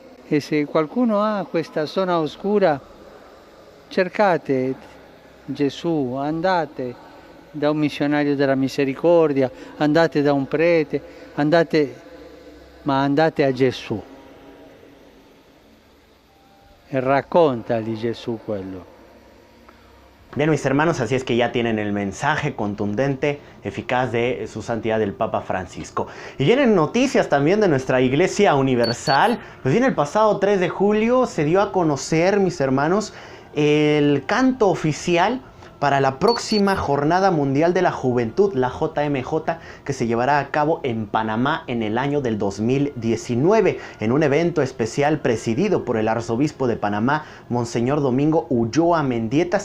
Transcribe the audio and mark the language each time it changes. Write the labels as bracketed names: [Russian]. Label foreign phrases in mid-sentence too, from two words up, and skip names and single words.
[Italian] E se qualcuno ha questa zona oscura, cercate Gesù, andate da un missionario della misericordia, andate da un prete, ma andate a Gesù e raccontagli Gesù quello. [Spanish] Bien, mis hermanos, así es que ya tienen el mensaje contundente, eficaz de su santidad el Papa Francisco. Y vienen noticias también de nuestra Iglesia Universal. Pues bien, el pasado 3 de julio se dio a conocer, mis hermanos, el canto oficial para la próxima Jornada Mundial de la Juventud, la JMJ, que se llevará a cabo en Panamá en el año del 2019, en un evento especial presidido por el arzobispo de Panamá, Monseñor Domingo Ulloa Mendieta.